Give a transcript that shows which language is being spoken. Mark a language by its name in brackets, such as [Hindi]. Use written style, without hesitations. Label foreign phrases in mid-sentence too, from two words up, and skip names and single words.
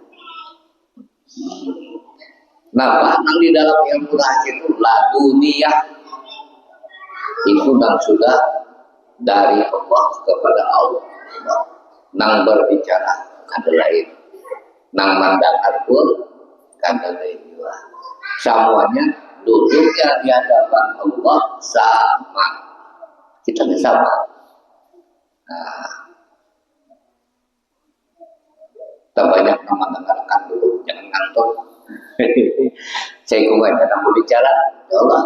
[Indonesian] Nah, nang di dalam ilmu rahasia itu laduniyah. Itu dan sudah dari Allah kepada Allah. Nang berbicara kada lain, nang mendengar pun kada lain juga. Semuanya duduknya di hadapan Allah sama. Kita sama. Nah, kita banyak mendengarkan dulu, jangan ngantuk. Saya aja nang berbicara, [Arabic] يا الله.